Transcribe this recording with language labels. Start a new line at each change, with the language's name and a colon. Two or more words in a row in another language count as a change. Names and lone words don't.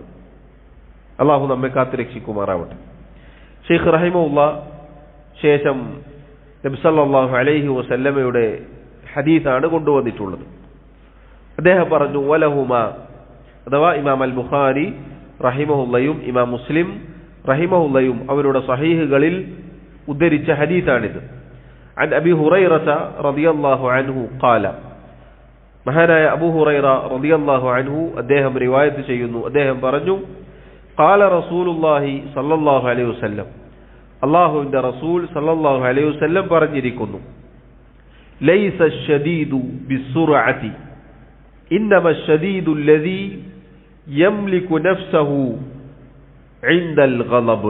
Malayalam: അള്ളാഹു നമ്മെ കാത്തുരക്ഷിക്കുമാറാവട്ടെ. ഷെയ്ഖ് റഹിമഹുള്ള ശേഷം നബി
Arabic: صلى الله عليه
Malayalam: വസല്ലമയുടെ ഹദീസാണ് കൊണ്ടുവന്നിട്ടുള്ളത്. അദ്ദേഹം പറഞ്ഞു, വലഹുമ, അഥവാ ഇമാം അൽ ബുഖാരി റഹിമഹുല്ലയും ഇമാം മുസ്ലിം റഹിമഹുല്ലയും അവരുടെ സഹീഹുകളിൽ ഉദ്ധരിച്ച ഹദീസാണിത്.
Arabic: عن أبي هريرة رضي الله عنه قال,
Malayalam: മഹാനായ അബൂ ഹുറൈറ
Arabic: رضي الله عنه
Malayalam: അദ്ദേഹം റിവായത്ത് ചെയ്യുന്നു. അദ്ദേഹം പറഞ്ഞു,
Arabic: قال رسول الله صلى الله عليه وسلم,
Malayalam: അല്ലാഹുവിന്റെ റസൂൽ
Arabic: صلى الله عليه وسلم പറഞ്ഞിരിക്കുന്നു, ليس الشديد بالصرعة إنما الشديد الذي يملك نفسه عند الغضب.